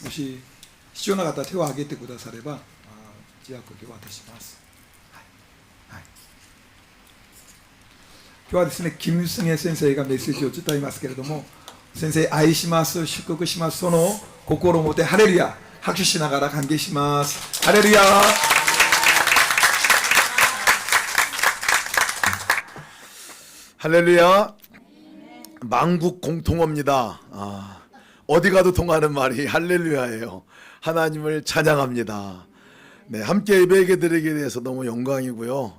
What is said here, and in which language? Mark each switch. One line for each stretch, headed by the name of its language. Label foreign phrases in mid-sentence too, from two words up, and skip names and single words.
Japanese: もし必要な方は手を挙げてくだされば知訳機を渡します。はいはい、今日はですね、キム・スンエ先生がメッセージを伝えますけれども、先生愛します、祝福します、その心を持ってハレルヤ、拍手しながら歓迎します。ハレルヤ。
Korean: 할렐루야. 만국 공통어입니다. 어디 가도 통하는 말이 할렐루야예요. 하나님을 찬양합니다. 네, 함께 예배하게 되게 돼서 너무 영광이고요.